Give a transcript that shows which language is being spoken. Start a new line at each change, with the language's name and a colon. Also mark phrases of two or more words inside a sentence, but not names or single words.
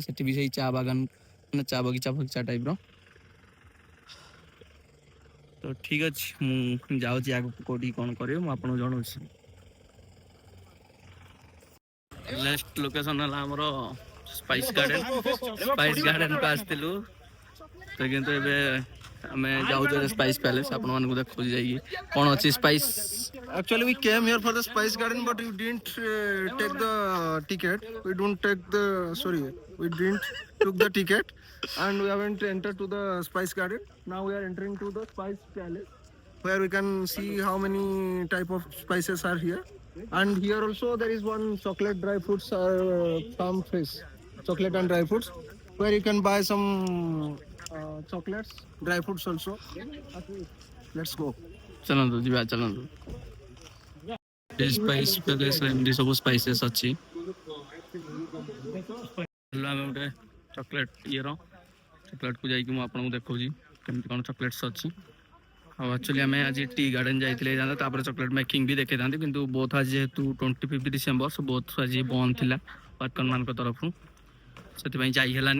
Odia: ସେଠି ବି ସେଇ ଚା ବାଗାନ ମାନେ ଚା ବଗିଚା ଫଗିଚା ଟାଇପ୍ର। ତ ଠିକ୍ ଅଛି, ମୁଁ ଯାଉଛି ଆଗକୁ କେଉଁଠି କ'ଣ କରିବି ମୁଁ ଆପଣଙ୍କୁ ଜଣାଉଛି।
English: next location
Odia: ହେଲା ଆମର ସ୍ପାଇସ୍ ଗାର୍ଡେନ୍। ସ୍ପାଇସ୍ ଗାର୍ଡେନ୍କୁ ଆସିଥିଲୁ ତ କିନ୍ତୁ ଏବେ ଆମେ ଯାଉଛୁ ସ୍ପାଇସ୍ ପ୍ୟାଲେସ୍। ଆପଣମାନଙ୍କୁ ଦେଖୁଛି ଯାଇକି କ'ଣ ଅଛି ସ୍ପାଇସ୍।
English: Actually, we came here for the Spice Garden, but you didn't take the ticket. We don't take the we didn't took the ticket, and we haven't entered to the Spice Garden. Now we are entering to the Spice Palace, where we can see how many type of spices are here. And here also there is one chocolate dry fruits farm fresh chocolate and dry fruits, where you can buy some chocolates, dry fruits also. Let's go.
Odia: ଚାଲନ୍ତୁ ଯିବା ଚାଲନ୍ତୁ। ସ୍ପାଇସ୍ ପ୍ୟାଲେସ୍ରେ ଏମିତି ସବୁ ସ୍ପାଇସେସ୍ ଅଛି। ଆମେ ଗୋଟେ ଚକୋଲେଟ୍ ଇଏର ଚକୋଲେଟ୍କୁ ଯାଇକି ମୁଁ ଆପଣଙ୍କୁ ଦେଖାଉଛି କେମିତି କ'ଣ ଚକୋଲେଟ୍ସ ଅଛି। ଆଉ ଆକ୍ଚୁଆଲି ଆମେ ଆଜି
English: tea garden
Odia: ଯାଇଥିଲେ ହେଇଥାନ୍ତା, ତାପରେ
English: chocolate making
Odia: ବି ଦେଖେଇଥାନ୍ତି, କିନ୍ତୁ ବୋଥ୍ ଆଜି ଯେହେତୁ 25 ଡିସେମ୍ବର
English: so both
Odia: ଆଜି ବନ୍ଦ ଥିଲା ୱାର୍କର୍ମାନଙ୍କ ତରଫରୁ, ସେଥିପାଇଁ ଯାଇ ହେଲାନି।